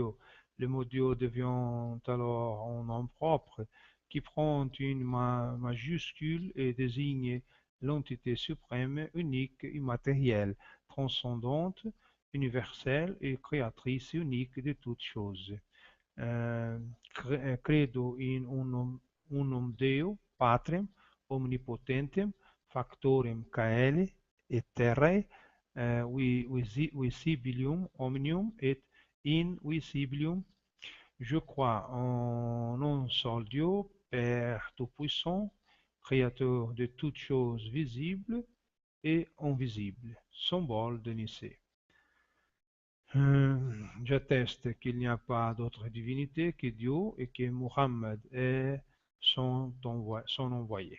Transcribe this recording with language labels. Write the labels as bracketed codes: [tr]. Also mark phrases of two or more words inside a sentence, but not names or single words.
[fr] Le mot Dieu devient alors un nom propre qui prend une majuscule et désigne l'entité suprême, unique, immatérielle, transcendante, universelle et créatrice unique de toutes choses. [la] Credo in unum Deo, Patrem, omnipotentem, factorem caeli et terrae, visibilium omnium et invisibilium. [fr] Je crois en un seul Dieu, Père Tout-Puissant, Créateur de toutes choses visibles et invisibles. Symbole de Nicée. J'atteste qu'il n'y a pas d'autre divinité que Dieu et que Muhammad est son envoyé.